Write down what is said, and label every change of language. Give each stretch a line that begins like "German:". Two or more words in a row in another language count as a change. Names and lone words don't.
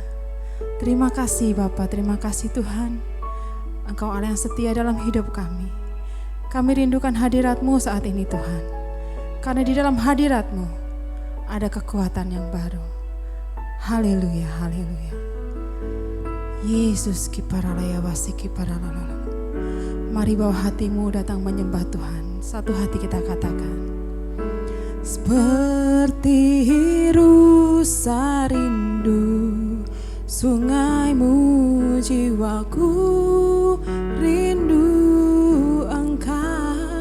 Indonesian: Terima kasih Bapa, terima kasih Tuhan. Engkau Allah yang setia dalam hidup kami. Kami rindukan hadirat-Mu saat ini Tuhan. Karena di dalam hadirat-Mu ada kekuatan yang baru. Haleluya, haleluya. Yesus kiparalaya wasi kiparalala. Mari bawa hatimu datang menyembah Tuhan. Satu hati kita katakan. Seperti rusa rindu sungaimu, jiwaku rindu Engkau.